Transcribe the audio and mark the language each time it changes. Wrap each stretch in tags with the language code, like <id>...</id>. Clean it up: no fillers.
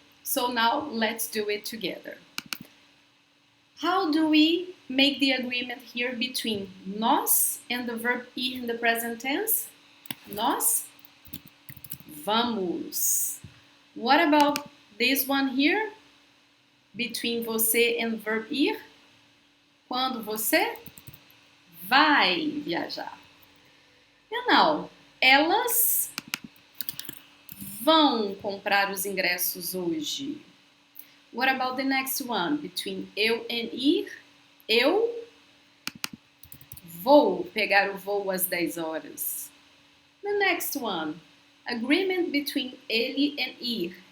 <en>So now let's do it together. How do we make the agreement here between nós and the verb ir in the present tense?</en> <pt>Nós vamos.</pt> <en>What about this one here? Between você and verb ir?</en> <pt>Quando você vai viajar.</pt> <en>And now,</en> <pt>elas vão comprar os ingressos hoje.</pt> <en>What about the next one? Between eu and ir?</en> <pt>Eu vou pegar o voo às 10 horas.</pt> <en>The next one. Agreement between ele and ir.</en>